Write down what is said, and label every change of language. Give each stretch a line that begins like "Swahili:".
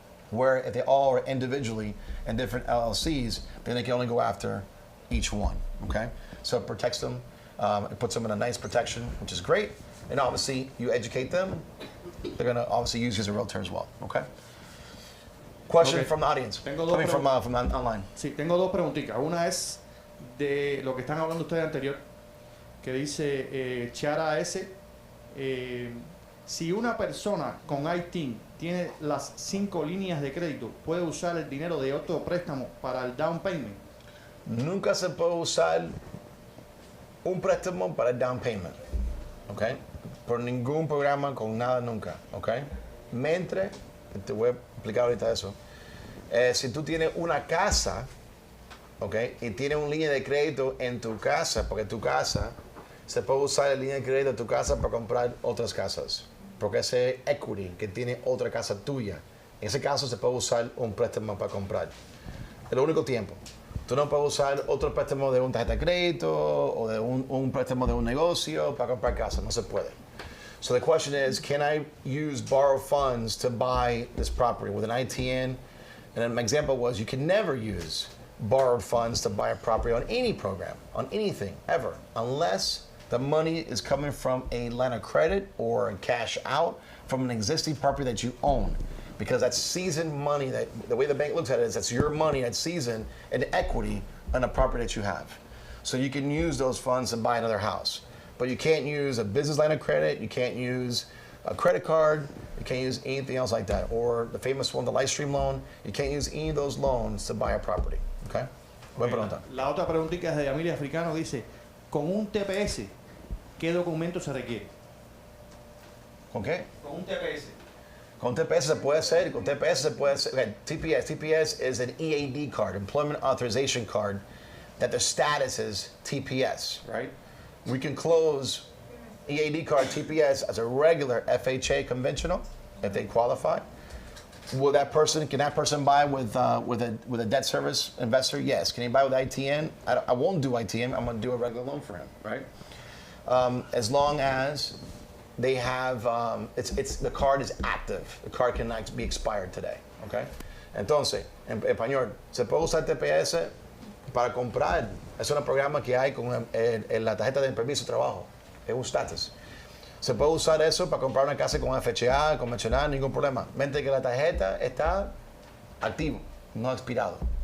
English: Where if they all are individually in different LLCs, then they can only go after each one, okay? So it protects them, it puts them in a nice protection, which is great. And obviously, you educate them, they're gonna obviously use you as a realtor as well, okay? Question from the audience, coming from online.
Spanish: Sí, tengo dos preguntitas. Una es de lo que están hablando ustedes anterior, que dice Chara S. Si una persona con ITIN tiene las 5 líneas de crédito, ¿puede usar el dinero de otro préstamo para el down payment? Nunca se puede usar un préstamo para el down payment, ¿ok? Por ningún programa con nada nunca, ¿ok? Mientras, te voy a explicar ahorita eso, si tú tienes una casa, ¿ok? Y tienes una línea de crédito en tu casa, porque tu casa, se puede usar la línea de crédito de tu casa para comprar otras casas, porque ese equity que tiene otra casa tuya, en ese caso se puede usar un préstamo para comprar. El único tiempo. Tú no puedes usar otro préstamo de una tarjeta de crédito o de un préstamo de un negocio para comprar casa. No se puede.
English: So the question is, can I use borrowed funds to buy this property with an ITN? And then my example was, you can never use borrowed funds to buy a property on any program, on anything, ever, unless the money is coming from a line of credit or a cash out from an existing property that you own. Because that's seasoned money, that the way the bank looks at it is that's your money that's seasoned and equity on a property that you have. So you can use those funds and buy another house. But you can't use a business line of credit, you can't use a credit card, you can't use anything else like that. Or the famous one, the Lightstream loan, you can't use any of those loans to buy a property.
Spanish: Okay? Buena pregunta. La otra preguntita es de Yamil Africano, dice, con un TPS, ¿qué documento se requiere? ¿Con qué? Con un TPS. Con TPS se puede hacer, con TPS se puede hacer.
English: Okay, TPS is an EAD card, Employment Authorization Card, that the status is TPS, right? We can close EAD card TPS as a regular FHA conventional if they qualify. Can that person buy with a debt service investor? Yes. Can he buy with ITN? I won't do ITN. I'm going to do a regular loan for him, right? As long as they have, the card is active. The card cannot be expired today, okay?
Spanish: Entonces, en español, se puede usar TPS para comprar. Es un programa que hay con la tarjeta de permiso de trabajo. Es un status. Se puede usar eso para comprar una casa con FHA, convencional, ningún problema. Mente que la tarjeta está activo, no expirado.